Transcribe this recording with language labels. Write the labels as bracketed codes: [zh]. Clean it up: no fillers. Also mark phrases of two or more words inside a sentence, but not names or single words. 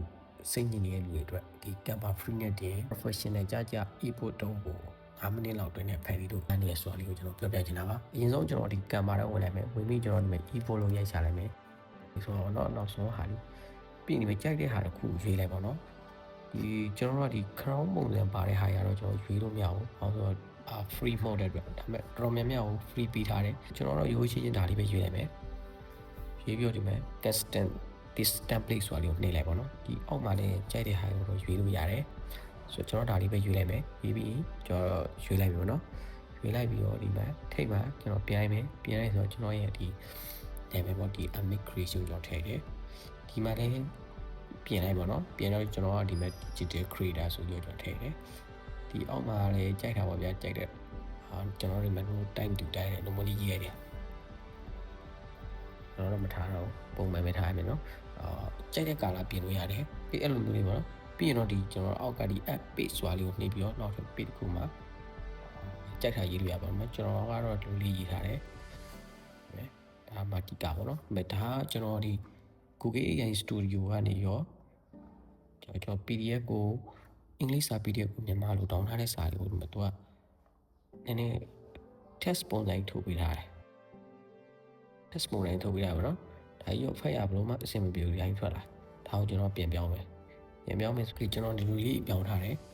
[my] စိတ်ညစ်နေတဲ့လူတွေအတွက်ဒီ Canva free နဲ့တင် professional ကြကြ e-book တုံးကို5မိနစ်လောက်တွင်နဲ့ဖန်ပြီးတော့အနေနဲ့ဆိုတာလေးကိုကျွန်တော်ပြောပြချင်တာပါအရင်ဆုံးကျွန်တော်ဒီ Canva ထဲဝင်နိုင်မယ်ဝင်ပြီးကျွန်တော်ဒီမှာ e-book လို့ရိုက်ချလိုက်မယ်ဒီ ဆိုတော့နောက်ဆုံးဟာလေးပြီးနေပြီကြိုက်တဲ့ဟာတစ်ခုရွေးလိုက်ပါတော့ဒီကျွန်တော်တို့ကဒီ crown ပုံစံပါတဲ့ဟာရတော့ကျွန်တော်ရွေးလို့မရဘူး။ဘာလို့ဆိုတော့ [en] free mode [my] တဲ့အတွက်ဒါပေမဲ့ တော်များများကို free ပေးထားတယ်။ကျွန်တော်တို့ရိုးရှင်းချင်းဒါလေးပဲရွေးလိုက်မယ်။ရွေးပြီးတော့ဒီမှာ [en] custom this template [my] ဆိုတာလေးကိုနှိပ်လိုက်ပါတော့။ဒီအောက် မှာလည်းကြိုက်တဲ့ဟာကိုတော့ရွေးလို့ရတယ်။ဆိုတော့ကျွန်တော်ဒါလေးပဲရွေးလိုက်မယ်။ရွေးပြီးကျွန်တော်ရွေးလိုက်ပြီပေါ့နော်။ရွေးလိုက်ပြီးတော့ဒီမှာထိပ်မှာကျွန်တော်ပြန်လိုက်မယ်။ပြန်လိုက်ဆိုတော့ကျွန်တော်ရဲ့ဒီ name ပေါ့ဒီ amic creation ကျွန်တော်ထည့်တယ်။ဒီမှာလည်းပြင်လိုက်ပါတော့ပြင်တော့ကျွန်တော်ကဒီမဲ့ [en] digital creator [my] ဆိုပြီးတော့ထည့်တယ်ဒီအောက်မှာလည်းကြိုက်တာပါဗျာကြိုက်တဲ့ကျွန်တော်ဒီမဲ့ [en] time to time [my] နဲ့ normally ရေးရတယ် ကျွန်တော်တော့မထားတော့ပုံမှန်ပဲထားရမယ်နော်ကြိုက်တဲ့ color ပြင်လို့ရတယ်ပြီးအဲ့လိုမျိုးလေးပါနော်ပြီးရင်တော့ဒီကျွန်တော်အောက်ကဒီ [en] app page [my] ဆိုတာလေးကိုနှိပ် ပြီးတော့နောက်ထပ် page တစ်ခုမှာကြိုက်တာရေးလို့ရပါမယ်ကျွန်တော်ကတော့ဒီလေးရေးထားတယ်ဒါမှဒီကပါနော်ဒါကျွန်တော်ဒီ Google AI Studio ကနေရောကျွန်တော် PDF ကိုအင်္ဂလိပ်စာ PDF ကိုမြန်မာလိုတောင်းထားတဲ့စာလေးကိုဒီမှာသူကနည်းနည်း test ပုံစံထုတ်ပေးထားတယ် test ပုံစံထုတ်ပေးထားပါတော့ဒါကြီးရောဖတ်ရဘလို့မှအဆင်မပြေဘူးရိုင်းထွက်လာဒါကိုကျွန်တော်ပြန်ပြောင်းမယ်ဆိုပြီးကျွန်တော်ဒီလိုလေးပြောင်းထားတယ်